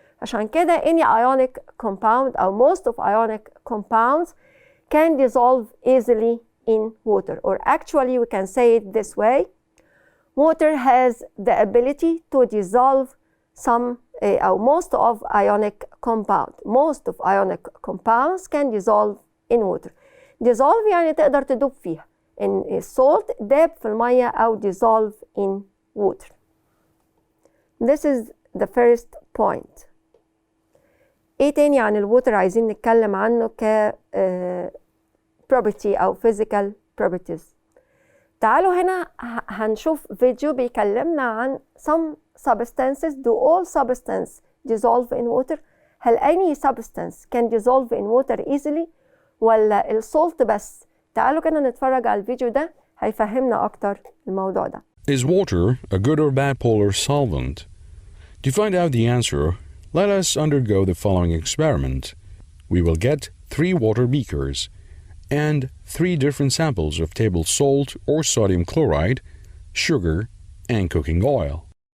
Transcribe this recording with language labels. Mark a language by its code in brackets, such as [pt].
[ar] عشان كده [en] any ionic compound [ar] أو [en] most of ionic compounds can dissolve easily in water. Or actually we can say it this way: water has the ability to dissolve some or most of ionic compound. Most of ionic compounds can dissolve in water. [ar] dissolve يعني تقدر تدوب فيها. إن السولت داب في المية أو [en] dissolve in water. This is the first point. [ar] إيه تاني عن الووتر عايزين نتكلم عنه ك property أو [en] physical properties. [ar] تعالوا هنا هنشوف فيديو بيكلمنا عن [en] some substances. Do all substances dissolve in water؟ [ar] هل [en] any substance can dissolve in water easily [ar] ولا السولت بس؟ تعالوا كده نتفرج على الفيديو ده هيفهمنا أكتر الموضوع ده. [en] Is water a good or bad polar solvent? To find out the answer, let us undergo the following experiment. We will get 3 water beakers and 3 different samples of table salt or sodium chloride, sugar, and cooking oil.